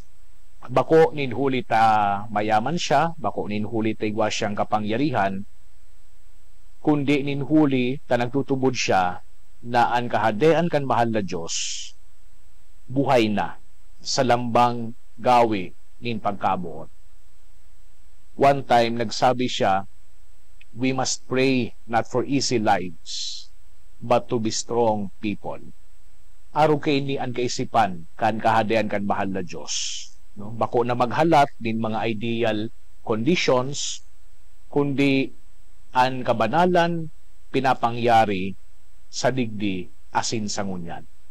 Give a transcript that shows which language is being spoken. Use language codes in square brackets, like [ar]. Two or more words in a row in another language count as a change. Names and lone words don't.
[bik] Bako ninhuli ta mayaman siya, bako ninhuli ta igwa siyang kapangyarihan, kundi ninhuli ta nagtutubod siya na ang kahadean kan mahal na Diyos buhay na sa lambang gawi nin pagkabuot. One time nagsabi siya, [en] we must pray not for easy lives but to be strong people. [bik] Araw kay ni ang kaisipan kan kahadean kan mahal na Diyos. No? Bako na maghalat din mga [en] ideal conditions, [bik] kundi ang kabanalan pinapangyari sa digdi asin sa ngunyan.